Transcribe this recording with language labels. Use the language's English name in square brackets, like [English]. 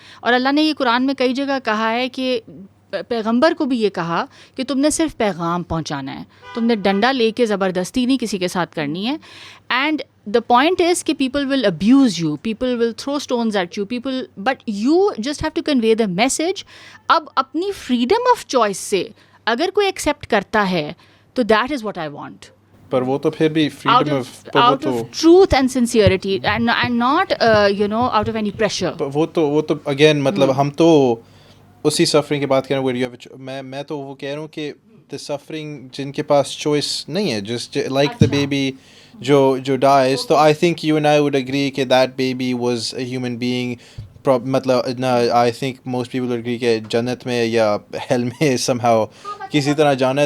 [Urdu] اور اللہ نے یہ قرآن میں کئی جگہ کہا ہے کہ پیغمبر کو بھی یہ کہا کہ تم نے صرف پیغام پہنچانا ہے, تم نے ڈنڈا لے کے زبردستی نہیں کسی کے ساتھ کرنی ہے. [English] And the point is کہ people will abuse you, people will throw stones at you, but you just have to convey the message. [Urdu] اب اپنی فریڈم آف چوائس سے اگر کوئی ایکسیپٹ کرتا ہے تو [English] That is what I want. [Urdu] پر وہ تو پھر بھی freedom [English] out of truth and sincerity and not out of any pressure. [Urdu] وہ تو اگین مطلب ہم تو اسی سفرنگ کی بات کر رہے ہیں. میں تو وہ کہہ رہا ہوں کہ [English] the suffering [Urdu] جن کے پاس چوائس نہیں ہے, [English] Just like the baby جو dies, تو I think you and I would agree کہ that baby was a human being. [Urdu] مطلب [English] I think most people would agree [Urdu] کہ جنت میں یا ہیل میں سم ہاؤ کسی طرح جانا ہے.